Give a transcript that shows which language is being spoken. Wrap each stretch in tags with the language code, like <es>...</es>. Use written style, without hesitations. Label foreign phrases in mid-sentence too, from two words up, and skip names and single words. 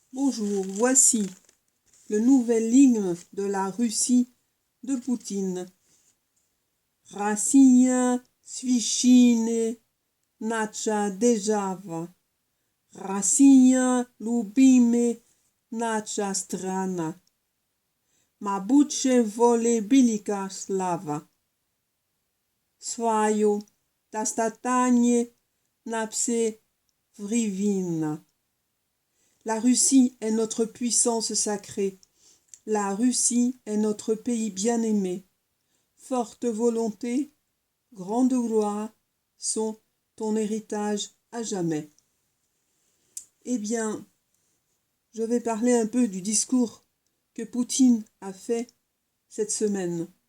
<fr>Bonjour, voici le nouvel hymne de la Russie de Poutine.</fr> <ru>Россия священная наша держава. Россия любимая наша страна. Могучая воля велика слава. Свое достояние на все времена.</ru> <fr>La Russie est notre puissance sacrée. La Russie est notre pays bien-aimé. Forte volonté, grande gloire sont ton héritage à jamais. Eh bien, je vais parler un peu du discours que Poutine a fait cette semaine.</fr>